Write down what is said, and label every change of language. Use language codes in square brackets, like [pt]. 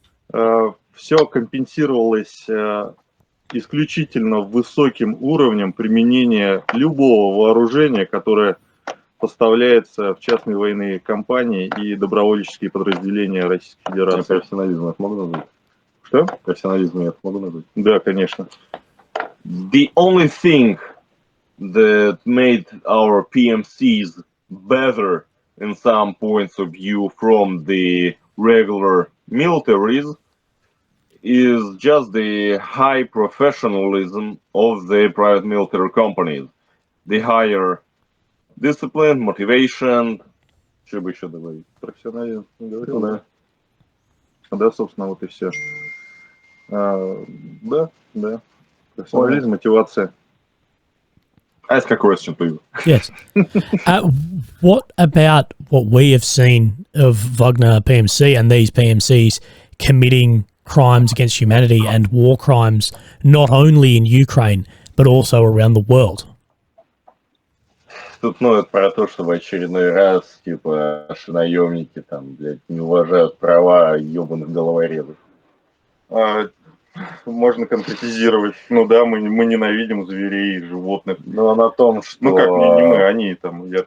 [ru] Все компенсировалось исключительно высоким уровнем применения любого вооружения, которое поставляется в частные военные компании и добровольческие подразделения Российской Федерации. Профессионализм это могу назвать? Что? Профессионализм это могу назвать? Да, конечно. [en] The only thing that made our PMCs better in some points of view from the regular militaries is just the high professionalism of the private military companies. The higher discipline, motivation. [ru] Что бы еще добавить? Профессионализм, говорил, Да. Да, собственно, вот и все. Да. Профессионализм, мотивация. [en] Ask a question, please. Yes. What about what we have seen of Wagner PMC and these PMCs committing crimes against humanity and war crimes, not only in Ukraine, but also around the world? [ru] Тут ноют про то, что в очередной раз, типа, наши наемники там, блядь, не уважают права ебаных головорезов. Можно конкретизировать. Ну да, мы ненавидим зверей, животных. Но на том, что... Ну как, не мы, они там.